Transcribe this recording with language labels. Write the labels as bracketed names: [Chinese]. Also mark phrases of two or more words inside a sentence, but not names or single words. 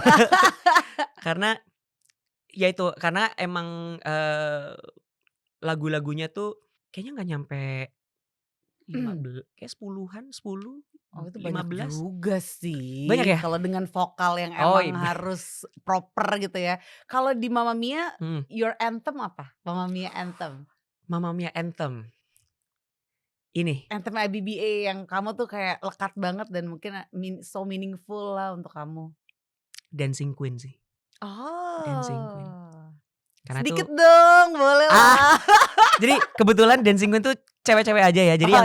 [Indonesian] Karena, ya itu, karena emang, lagu-lagunya tuh kayaknya nggak nyampe kayak 10-an, 10, Oh itu banyak 15, juga banyak sih, ya? kalau dengan vokal yang Oh emang harus proper gitu ya. Kalau di Mamma Mia, mhm, [English] your anthem apa? [Indonesian] Mamma Mia anthem? Mamma Mia Anthem, Ini, anthem IBBA yang kamu tuh kayak lekat banget dan mungkin [English] so meaningful [Indonesian] lah untuk kamu? Dancing Queen sih, Dancing Queen. Oh, Karena sedikit tuh dong, boleh ah, lah. jadi kebetulan Dancing Queen tuh cewek-cewek aja ya, jadi